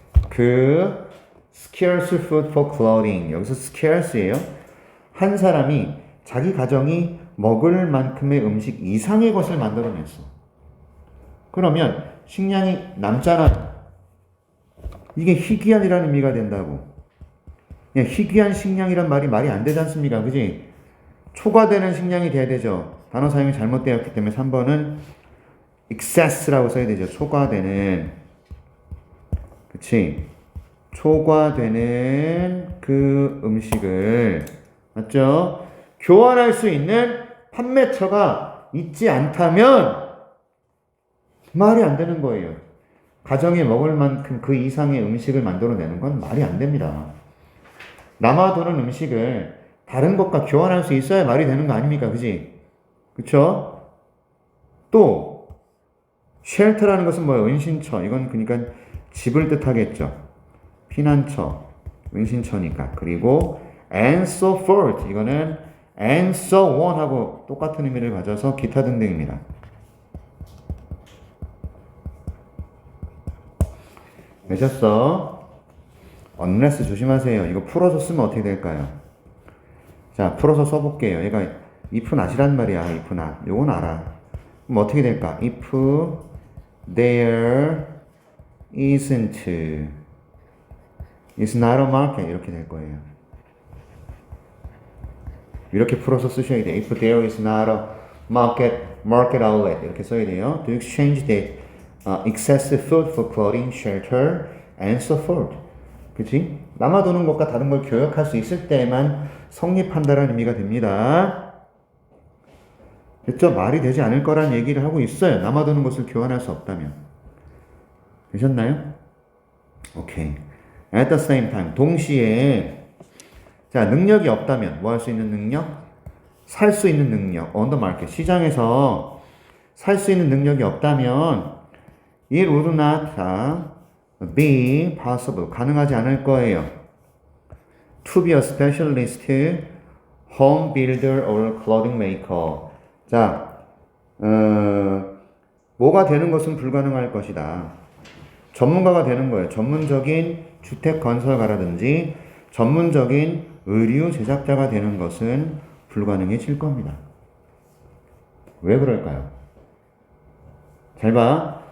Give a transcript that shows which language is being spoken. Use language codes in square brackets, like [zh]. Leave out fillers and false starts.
[en] 그 scarce food for clothing. [ko] 여기서 scarce예요. 한 사람이 자기 가정이 먹을 만큼의 음식 이상의 것을 만들어냈어. 그러면 식량이 남잖아. 이게 희귀한이라는 의미가 된다고. 그냥 희귀한 식량이란 말이 안 되지 않습니까? 그지? 초과되는 식량이 돼야 되죠. 단어 사용이 잘못되었기 때문에 3번은 excess라고 써야 되죠. 초과되는. 그치? 초과되는 그 음식을, 맞죠? 교환할 수 있는 판매처가 있지 않다면 말이 안 되는 거예요. 가정에 먹을 만큼 그 이상의 음식을 만들어내는 건 말이 안 됩니다. 남아도는 음식을 다른 것과 교환할 수 있어야 말이 되는 거 아닙니까? 그지? 그쵸? 또 쉘터라는 것은 뭐예요? 은신처. 이건 그러니까 집을 뜻하겠죠. 피난처, 은신처니까. [en] 그리고 and so forth. [ko] 이거는 and so on 하고 똑같은 의미를 가져서 기타 등등입니다. 되셨어? unless 조심하세요. 이거 풀어서 쓰면 어떻게 될까요? 자, 풀어서 써볼게요. 얘가 if not이란 말이야. if not. 요건 알아. 그럼 어떻게 될까? [en] if there isn't, it's not a market. [ko] 이렇게 될 거예요. 이렇게 풀어서 쓰셔야 돼요. [en] if there is not a market outlet. [ko] 이렇게 써야 돼요. [en] To exchange the excessive food for clothing, shelter, and so forth. [ko] 그치? 남아도는 것과 다른 걸 교역할 수 있을 때만 성립한다는 의미가 됩니다. 됐죠? 말이 되지 않을 거란 얘기를 하고 있어요. 남아도는 것을 교환할 수 없다면. 되셨나요? [en] 오케이. At the same time. [ko] 동시에 자, 능력이 없다면 뭐 할 수 있는 능력? 살 수 있는 능력. [en] On the market. [ko] 시장에서 살 수 있는 능력이 없다면 [en] it would not be possible. [ko] 가능하지 않을 거예요. [en] To be a specialist home builder or clothing maker. [ko] 자, 뭐가 되는 것은 불가능할 것이다. 전문가가 되는 거예요. 전문적인 주택 건설가라든지 전문적인 의류 제작자가 되는 것은 불가능해질 겁니다. 왜 그럴까요? 잘 봐.